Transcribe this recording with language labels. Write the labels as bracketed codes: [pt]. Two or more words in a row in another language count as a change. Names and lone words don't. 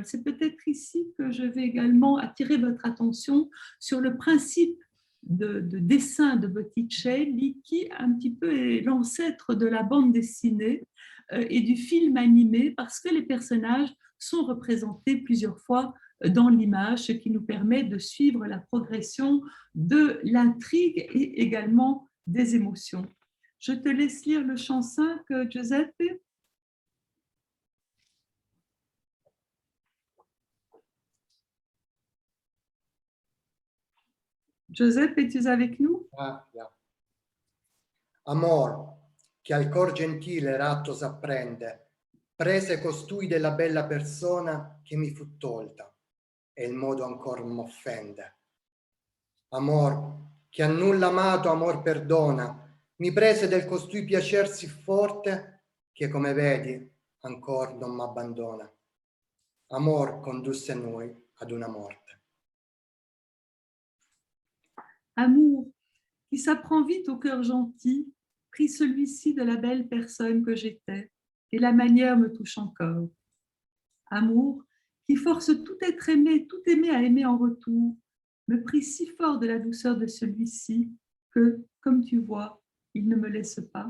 [fr] C'est peut-être ici que je vais également attirer votre attention sur le principe de dessin de Botticelli, qui un petit peu est l'ancêtre de la bande dessinée et du film animé, parce que les personnages sont représentés plusieurs fois dans l'image, ce qui nous permet de suivre la progression de l'intrigue et également des émotions. Je te laisse lire le chant 5, Giuseppe. Giuseppe, es-tu avec nous? Yeah. [it] Amor, che al cor gentile ratto s'apprende, prese costui della bella persona che mi fu tolta, e il modo ancor m'offende. Amor, che a nulla amato amor perdona, mi prese del costui piacer sì forte, che come vedi ancor non m'abbandona. Amor condusse noi ad una morte. [fr] Amour, qui s'apprend vite au cœur gentil, prit celui-ci de la belle personne que j'étais, et la manière me touche encore. Amour, qui force tout être aimé, tout aimer à aimer en retour, me prit si fort de la douceur de celui-ci que, comme tu vois, il ne me laisse pas.